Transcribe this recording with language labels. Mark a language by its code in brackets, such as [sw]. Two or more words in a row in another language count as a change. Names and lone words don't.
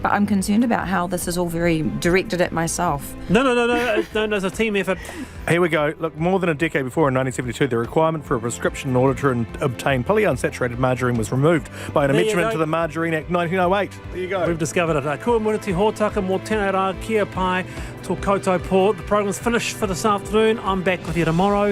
[en] but I'm concerned about how this is all very directed at myself. No, it's a team effort. Here we go. Look, more than a decade before, in 1972, the requirement for a prescription in order to obtain polyunsaturated margarine was removed by an amendment to the Margarine Act 1908. There you go. We've discovered it. [mi] Kua muriti hōtaka mō tēnei rā kia pai tō koutou pō. [en] The program's finished for this afternoon. I'm back with you tomorrow.